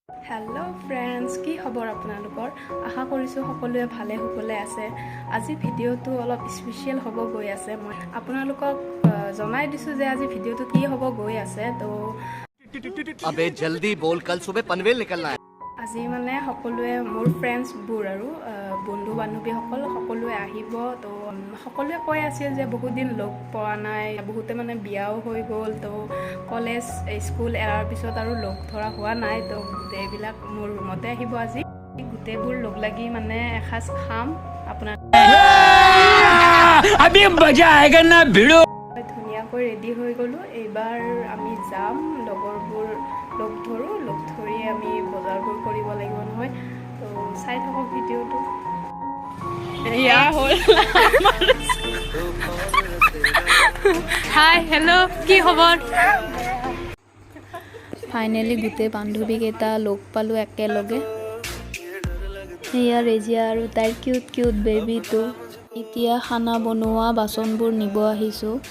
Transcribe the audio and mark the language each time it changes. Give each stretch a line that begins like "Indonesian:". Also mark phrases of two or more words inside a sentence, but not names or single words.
English: hello friends
Assamese: কি খবৰ আপোনালোকৰ আশা কৰিছো সকলোৱে ভালে সকলে আছে আজি ভিডিওটো অলপ স্পেশাল হ'ব গৈ আছে মই আপোনালোকক জনাই দিছো যে আজি ভিডিওটো কি হ'ব গৈ আছে তো
Hindi: अबे जल्दी बोल कल सुबह पनवेल निकलना है
Assamese: আজি মানে সকলোৱে মোৰ ফ্ৰেন্ডছ বোৰ আৰু বন্ধু বান্ধৱী সকলোৱে আহিব তো সকলোৱে কৈ আছিল যে বহুত দিন লগ পোৱা নাই বহুতে মানে বিয়াও হৈ গ'ল তো কলেজ স্কুল এৰাৰ পিছত আৰু লগ ধৰা হোৱা নাই তো এইবিলাক মোৰ ৰুমতে আহিব আজি গোটেইবোৰ লগ লাগি মানে এসাঁজ খাম আপোনাৰ
Hindi: अभी मजा आएगा ना भिड़ो
Assamese: ধুনীয়াকৈ ৰেডি হৈ গ'লো এইবাৰ আমি যাম লগৰবোৰ লগ ধৰি আমি বজাৰবোৰ কৰিব লাগিব নহয় তো চাই থাকক ভিডিওটো এয়া হ'ল
English: hi hello'
Assamese: কি খবৰ ফাইনেলি গোটেই বান্ধৱীকেইটা লগ পালোঁ একেলগে এয়া ৰেজিয়া আৰু তাইৰ কিউট বেবীটো এতিয়া খানা বনোৱা বাচনবোৰ নিব আহিছোঁ